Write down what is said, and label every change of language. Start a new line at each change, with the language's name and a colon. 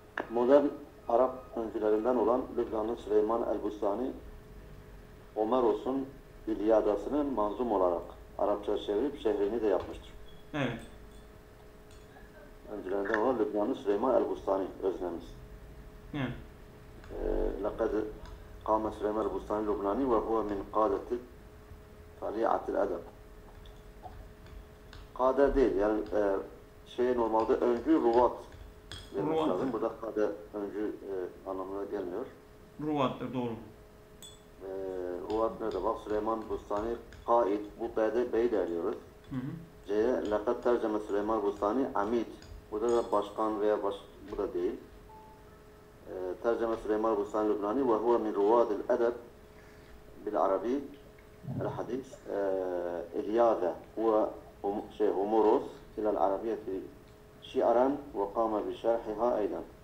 Turkish: Modern Arap öncülerinden olan Lübnanlı Süleyman el-Bustani, Homeros'un İlyadasını manzum olarak Arapça çevirip şehrini de yapmıştır. Evet. Öncülerinden olan Lübnanlı Süleyman el-Bustani, öznemiz. Evet.
Arabic: لقد قام سليمان البستاني اللبناني وهو من قادة طليعة الأدب.
Turkish: Kade değil yani normalde öncü ruvat demek Ruvat. lazım. Burada kade öncü anlamına gelmiyor. Ruvat'tır doğru. Ruvat nerede? Bak Süleyman Bustani kaid. Bu B'yi de arıyoruz. Hı hı. C'ye
Arabic: lekad tercüme
Turkish: Süleyman Bustani amid. Burada da başkan veya bu da değil.
Arabic: ترجم سليمان البستاني اللبناني وهو من رواد الأدب بالعربي الحديث إلياذة هو هوموروس إلى العربية شعرا وقام بشرحها أيضا.